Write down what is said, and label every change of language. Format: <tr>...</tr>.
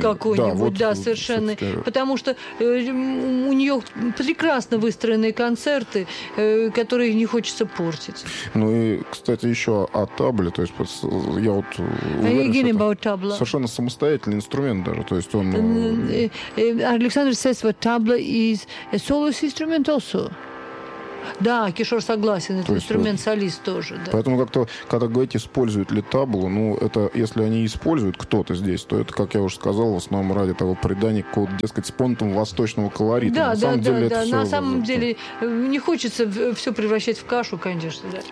<ru>Компот какой-нибудь, совершенно. Собственно. Потому что у нее прекрасно выстроенные концерты, которые не хочется портить. Ну и, кстати, еще о табле. То есть я вот уверен, что совершенно самостоятельно инструмент даже, то есть он.</ru> <en>Александр says that tabla is a soloist instrument also.</en> <ru>Да, Кишор согласен, это инструмент солист тоже. Да. Поэтому как-то, когда говорите, используют ли таблу, ну, это, если они используют кто-то здесь, то это, как я уже сказал, в основном ради того предания какого-то, дескать, спонтом восточного колорита. Да, На самом деле, не хочется все превращать в кашу, конечно, да.</ru>